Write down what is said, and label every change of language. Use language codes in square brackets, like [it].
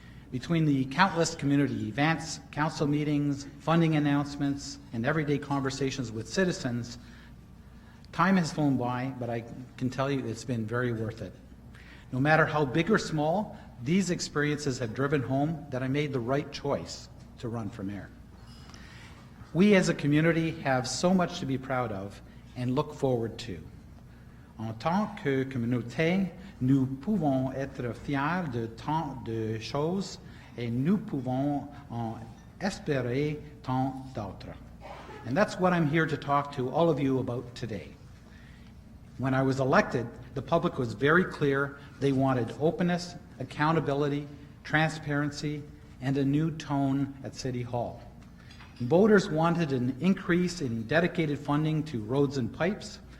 [en] Between the countless community events, council meetings, funding announcements, and everyday conversations with citizens, time has flown by, but I can tell you it's been very worth it. No matter how big or small, these experiences have driven home that I made the right choice to run for mayor. We as a community have so much to be proud of and look forward to. [fr] En tant que communauté, nous pouvons être fiers de tant de choses et nous pouvons en espérer tant d'autres. [en] And that's what I'm here to talk to all of you about today. When I was elected, the public was very clear they wanted openness, accountability, transparency, and a new tone at City Hall. Voters wanted an increase in dedicated funding to roads and pipes.